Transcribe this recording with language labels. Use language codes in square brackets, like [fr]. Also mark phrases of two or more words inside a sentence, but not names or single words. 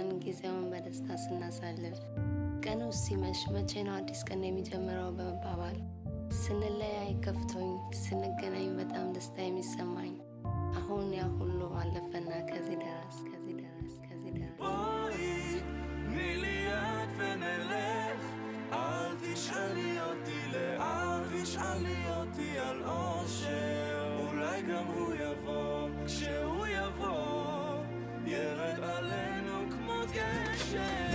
[am] ጊዜውን በደስታ ስናሳልፍ ቀኑ ሲመሽ መቼ ነው አዲስ ቀን የሚጀምረው በመባባል ስንለያይ ከፍቶኝ ስንገናኝ በጣም ደስታ የሚሰማኝ አሁን ያ ሁሉ አለፈና ከዚህ ደረስ ከዚህ ደረስ ከዚህ ደረስ [he] בואי תני לי יד ונלך, אל תשאלי אותי לאן, תשאלי אותי על אושר, אולי גם הוא יבוא, כשהוא יבוא ירד עלינו כמו גשם.